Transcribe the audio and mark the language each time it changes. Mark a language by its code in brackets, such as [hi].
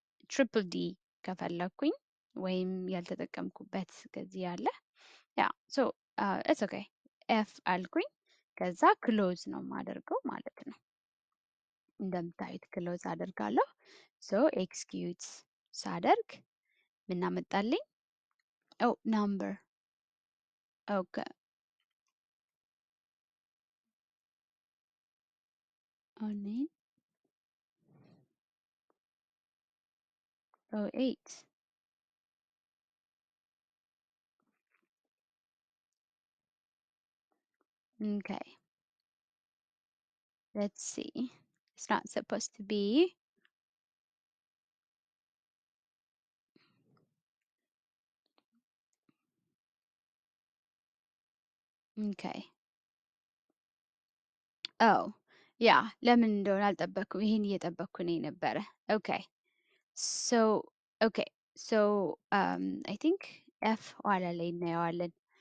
[am] ትሪፕል ዲ ከፈለኩኝ ወይም ያልተጠቀምኩበት ከዚህ ያለ ያ ሶ ኢትስ ኦኬ ኤፍ አልኩኝ። ከዛ ክሎዝ ነው የማደርገው ማለት ነው። እንደምታዩት ክሎዝ አደርጋለሁ። ሶ ኤክስኪዩት ሳደርግ ምን አመጣልኝ? ኦ ናምበር ኦኬ ኦኔን ኦ ኤይት [en] okay, let's see, it's not supposed to be okay. [am] ኦ ያ ለምን እንደሆነ አልጠበኩም። ይሄን እየጠበቅኩ ነው የነበረ። [en] ኦኬ ሶ ኦኬ ሶ አይ ቲንክ ኤፍ [am] ኋላ ላይ እናየዋለን።